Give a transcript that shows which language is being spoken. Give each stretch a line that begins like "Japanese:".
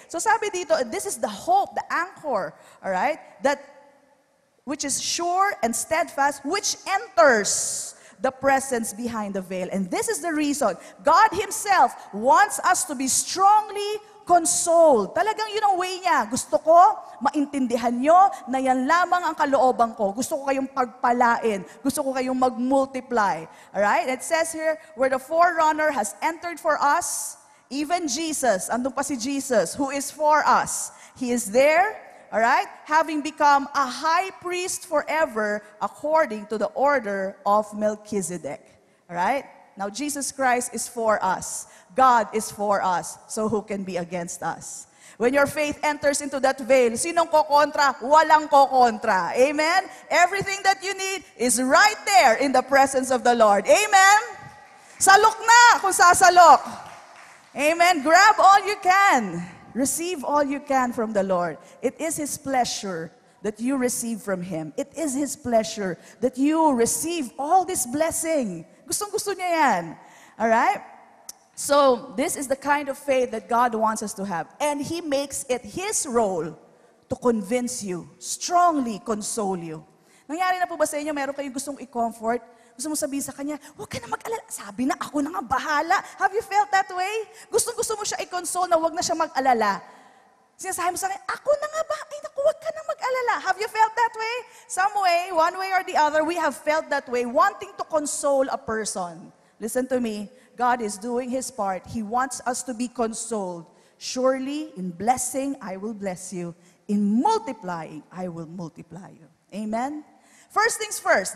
English: So
Filipino: sabi dito,
English: this is the hope, the anchor, all right? That which is sure and steadfast, which enters the presence behind the veil. And this is the reason God Himself wants us to be strongly consoled.
Filipino: Talagang yun ang way niya. Gusto ko, maintindihan nyo na yan lamang ang kalooban ko. Gusto ko kayong pagpalain. Gusto ko kayong mag-multiply. Alright?
English: It says here, where the forerunner has entered for us, even Jesus,
Filipino: andun pa si Jesus,
English: who is for us. He is there, alright? Having become a high priest forever according to the order of Melchizedek. Alright? Now, Jesus Christ is for us. God is for us. So who can be against us? When your faith enters into that veil,
Filipino: sinong kokontra? Walang kokontra. Amen?
English: Everything that you need is right there in the presence of the Lord.
Filipino: Amen? Salok na kung sasalok. Amen?
English: Grab all you can. Receive all you can from the Lord. It is His pleasure that you receive from Him. It is His pleasure that you receive all this blessing.
Filipino: Gustong-gusto niya yan.
English: Alright? So, this is the kind of faith that God wants us to have. And He makes it His role to convince you, strongly console you.
Filipino: Nangyari na po ba sa inyo, meron kayong gustong i-comfort? Gusto mo sabihin sa Kanya, huwag ka na mag-alala. Sabi na, ako na nga bahala.
English: Have you felt that way?
Filipino: Gustong-gusto mo siya i-console na huwag na siya mag-alala. Sinasabi mo sa Kanya, ako na nga ba? Ay naku, huwag ka na mag-alala.
English: Have you felt that way? Some way, one way or the other, we have felt that way, wanting to console a person. Listen to me. God is doing His part. He wants us to be consoled. Surely, in blessing, I will bless you. In multiplying, I will multiply you. Amen? First things first.